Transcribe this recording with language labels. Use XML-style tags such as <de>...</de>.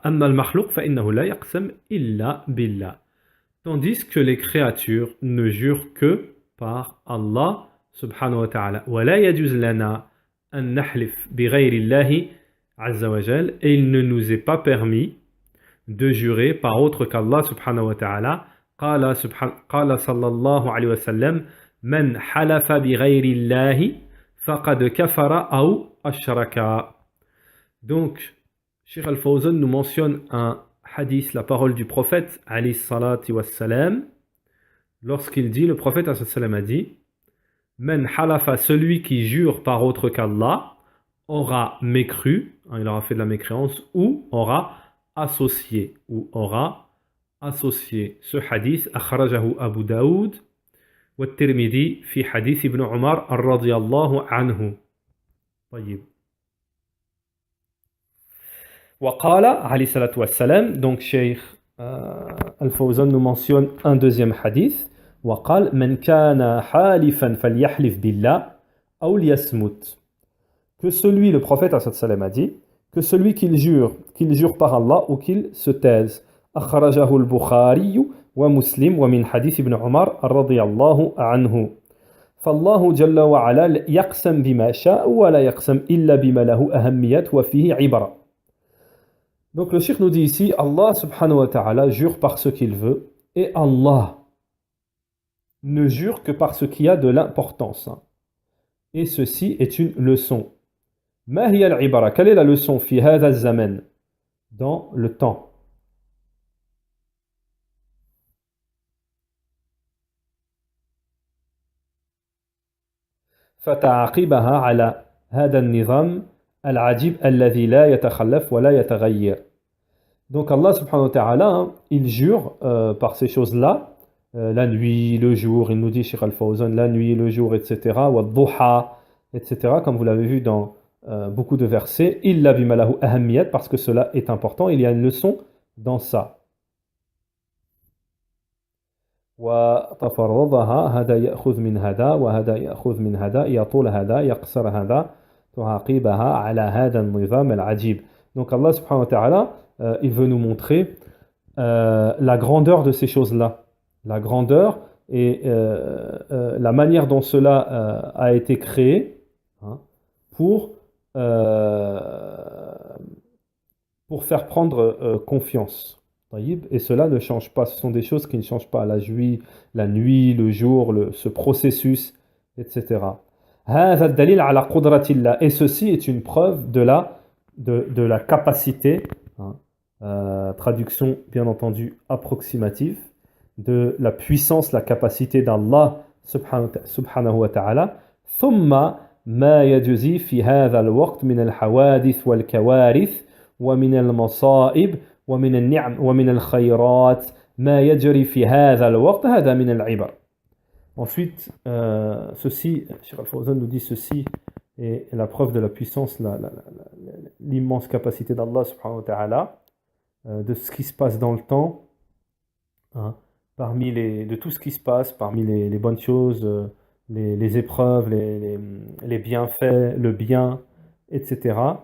<ar>أما المخلوق فإنه لا يقسم إلا بالله.</ar> <fr>Tandis que les créatures ne jurent que par Allah subhanahu wa ta'ala.</fr> <ar>ولا يجوز لنا أن نحلف بغير الله عز وجل.</ar> <fr>Et il ne nous est pas permis de jurer par autre qu'Allah subhanahu wa ta'ala.</fr> <ar>قال صلى الله عليه وسلم من حلف بغير الله فقد كفر أو أشرك.</ar> <fr>Donc, Cheikh Al-Fawzan nous mentionne un hadith, la parole du prophète alayhi salatu wassalam, lorsqu'il dit, le prophète alayhi sallam a dit, Men halafa, celui qui jure par autre qu'Allah, aura mécru, hein, il aura fait de la mécréance, ou aura associé, ce hadith,</fr> <ar>akhrajahu Abu Daoud, wa Tirmidhi, fi hadith ibn Umar, radiyallahu anhu. طيب. وقال عليه الصلاة والسلام,</ar> <fr>donc Cheikh Al-Fawzan nous mentionne un deuxième hadith.</fr> <ar>وقال من كان حالفا فليحلف بالله أو ليصمت.</ar> <fr>Que celui, le prophète a dit, que celui qu'il jure par Allah ou qu'il se taise.</fr> <ar>أخرجه البخاري ومسلم ومن حديث ابن عمر رضي الله عنه. فالله جل وعلا يقسم بما شاء ولا يقسم إلا بما له أهمية وفيه عبرة.</ar> <fr>Donc le cheikh nous dit ici, Allah subhanahu wa ta'ala jure par ce qu'il veut, et Allah ne jure que par ce qui a de l'importance. Et ceci est une leçon.</fr> <ar>Ma hiya al-ibara,</ar> <fr>quelle est la leçon</fr> <ar>fi hadha az-zaman,</ar> <fr>dans le temps?</fr> <ar>فتعقبها على هذا النظام العجيب الذي لا يتخلف ولا يتغير.</ar> <fr>Donc Allah subhanahu wa ta'ala, il jure par ces choses-là, la nuit, le jour, il nous dit Cheikh Al-Fawzan, la nuit, le jour, etc. Wa dhuha, etc. Comme vous l'avez vu dans beaucoup de versets,</fr> <ar>illa bima lahu ahammiyat,</ar> <fr>parce que cela est important, il y a une leçon dans ça.</fr> <ar>وتفرضها هذا يأخذ من هذا وهذا يأخذ من هذا يطول هذا يقصر هذا تعاقبها على هذا النظام العجيب.</ar> <fr>Donc Allah subhanahu wa ta'ala, il veut nous montrer la grandeur de ces choses-là, la grandeur et la manière dont cela a été créé, hein, pour, euh, pour faire prendre confiance. Taïb. Et cela ne change pas. Ce sont des choses qui ne changent pas. La nuit, le jour, ce processus, etc.</fr> <ar>هذا الدليل على قدرة الله.</ar> <fr>Et ceci est une preuve de la capacité, hein, traduction bien entendu approximative, de la puissance, la capacité d'Allah subhanahu wa ta'ala.</fr> <ar>ثم ما يجزي في هذا الوقت من الحوادث والكوارث ومن المصائب ومن النعم ومن الخيرات ما يجري في هذا الوقت هذا من العبر.</ar> <fr>Ensuite, ceci, Cheikh Al-Fawzan nous dit ceci est la preuve de la puissance, l'immense capacité d'Allah subhanahu wa ta'ala, de ce qui se passe dans le temps, hein, de tout ce qui se passe, parmi les bonnes choses, les épreuves, les bienfaits, le bien, etc.</fr>